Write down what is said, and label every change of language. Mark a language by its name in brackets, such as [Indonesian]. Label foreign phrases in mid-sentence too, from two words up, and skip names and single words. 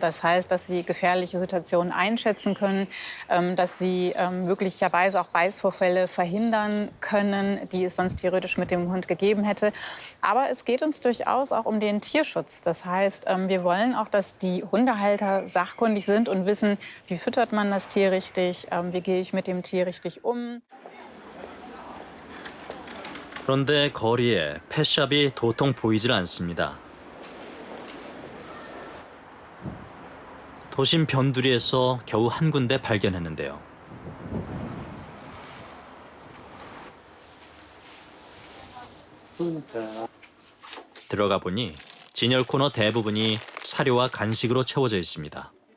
[German] Das heißt, dass sie gefährliche Situationen einschätzen können, dass sie möglicherweise auch Beißvorfälle verhindern können, die es sonst theoretisch mit dem Hund gegeben hätte. Aber es geht uns durchaus auch um den Tierschutz. Das heißt, wir wollen auch, dass die Hundehalter sachkundig sind und wissen, wie füttert man das Tier richtig, wie gehe ich mit dem Tier richtig um. [Korean] 그런데 거리에 펫샵이 도통 보이질 않습니다. 도심 변두리에서 겨우 한 군데 발견했는데요. 들어가 보니 진열 코너 대부분이 사료와 간식으로 채워져 있습니다.